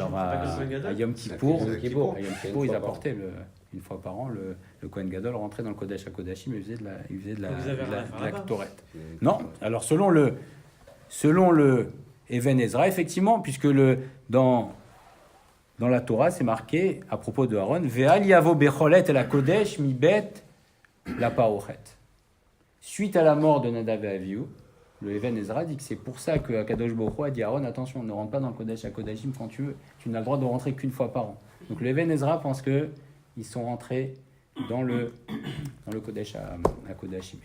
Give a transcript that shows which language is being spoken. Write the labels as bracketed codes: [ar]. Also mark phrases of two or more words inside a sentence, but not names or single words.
[fr] Alors à Yom Kippour, ils apportaient une fois par an le [he] כהן גדול [fr] rentrait dans le [he] קודש הקודשים [fr] et il faisait de la Ktoret. Non, alors selon le Even Ezra, effectivement, puisque dans la Torah, c'est marqué à propos de Aaron, [he] ואל יבא בכל עת אל הקדש מבית לפרכת. [fr] Suite à la mort de Nadav et Avihu, le Even Ezra dit que c'est pour ça que [he] הקדוש ברוך הוא [fr] a dit à Aaron, attention, ne rentre pas dans le [he] קודש הקודשים [fr] quand tu veux, tu n'as le droit de rentrer qu'une fois par an. Donc le Even Ezra pense que ils sont rentrés dans le [he] קודש הקודשים.